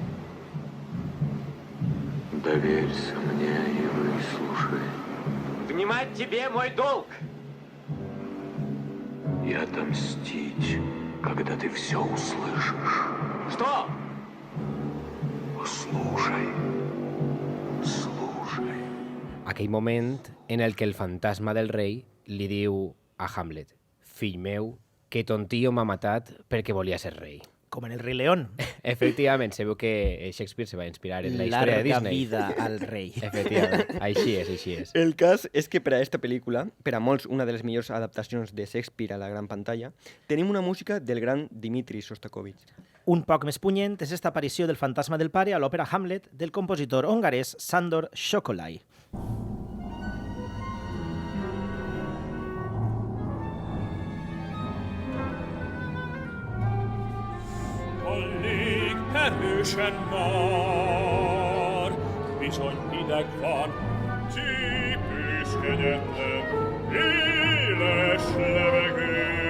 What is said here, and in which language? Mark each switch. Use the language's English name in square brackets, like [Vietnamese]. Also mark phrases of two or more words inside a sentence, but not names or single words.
[Russian] Доверься мне и выслушай. Внимать тебе мой долг. И отомстить, когда ты все услышишь. Что? Слушай. Слушай. [Catalan] Aquell moment en el que el fantasma del rei li diu a Hamlet: «Fill meu, que ton tio m'ha matat perquè volia ser rei». Com en el Rei León. Efectivament, se veu que Shakespeare se va inspirar en la història de Larga Disney. vida al rei. Efectivament, així és, així és. El cas és que per a esta pel·lícula, per a molts una de les millors adaptacions de Shakespeare a la gran pantalla, tenim una música del gran Dmitri Shostakovich. Un poc més punyent és esta aparició del fantasma del pare a l'òpera Hamlet del compositor hongarès Sándor Sokolai. [Hungarian] Hallig erősen már, bizony hideg van, csípős kegyetlen, éles levegő.